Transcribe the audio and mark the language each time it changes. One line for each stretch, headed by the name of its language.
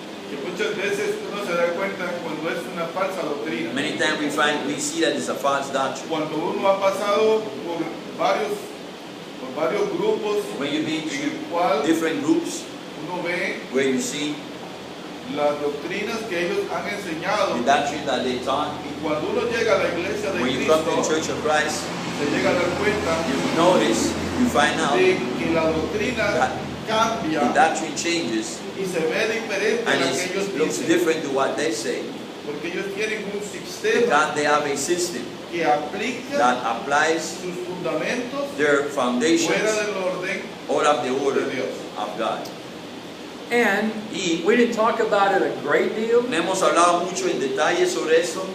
Spanish: que muchas veces uno se da cuenta cuando es una falsa doctrina.
English: Many times we see that it's a false doctrine.
Spanish: Cuando uno ha pasado por varios grupos
English: When you be
Spanish: en el cual
English: different groups,
Spanish: uno ve
English: where you see
Spanish: las doctrinas que ellos han enseñado,
English: the doctrine that they taught,
Spanish: y cuando uno llega a la iglesia de
English: when you come to the
Spanish: Cristo,
English: Church of Christ,
Spanish: se llega a dar cuenta
English: you notice, you find out
Spanish: de que la doctrina
English: that
Spanish: cambia
English: the doctrine changes
Spanish: y se ve diferente a
English: and
Spanish: la que ellos
English: it looks
Spanish: dicen,
English: different to what they say.
Spanish: porque ellos tienen un sistema
English: Because they have a system
Spanish: que aplica
English: that applies
Spanish: sus fundamentos
English: their foundations
Spanish: del orden.
English: all of the order
Spanish: de Dios.
English: of God. And
Spanish: Y
English: we didn't talk about it a great deal,
Spanish: no hemos hablado mucho en detalle sobre eso,